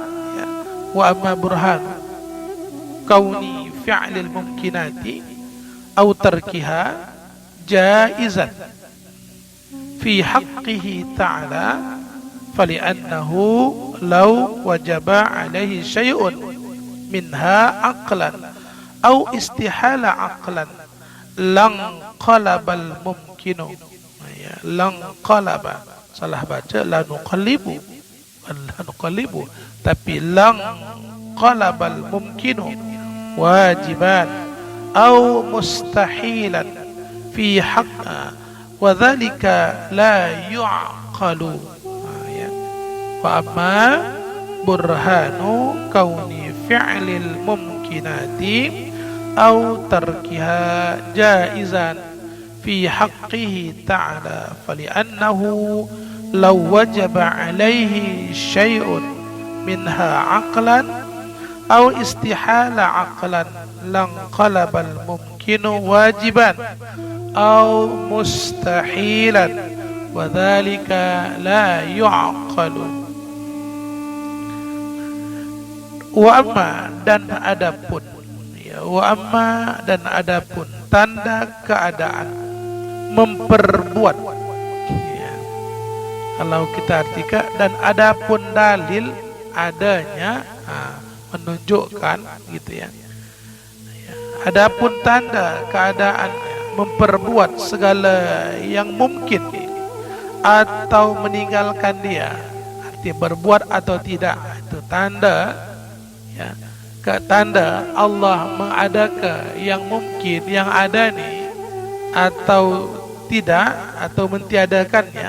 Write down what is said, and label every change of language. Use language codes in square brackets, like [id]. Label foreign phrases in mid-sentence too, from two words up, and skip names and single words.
[ar] وأما برهان كون فعل الممكنات أو تركها جائزا في حقه تعالى فلأنه لو وجب عليه شيء منها عقلا أو استحال عقلا لانقلب الممكن ممكن. [id] Ya, langqalaba. Salah baca lanuqallibu. [ar] Lanuqallibu. Tapi لانقلب الممكن واجبا أو مستحيلا في حق وذلك لا يعقل. Ya. وأما برهان كون فعل الممكنات أو تركها جائزا في حقه تعالى فلأنه لو وجب عليه شيء منها عقلا أو استحال عقلا لانقلب الممكن واجبا أو مستحيلا وذلك لا يعقل. وأما [id] dan adapun, ya, [ar] وأما [id] dan adapun tanda keadaan memperbuat, ya. Kalau kita artikan dan adapun dalil adanya, menunjukkan gitu ya. Adapun tanda keadaan memperbuat segala yang mungkin atau meninggalkan dia, arti berbuat atau tidak, itu tanda, ya, ke tanda Allah mengadakan yang mungkin, yang ada nih atau tidak, atau mentiadakannya.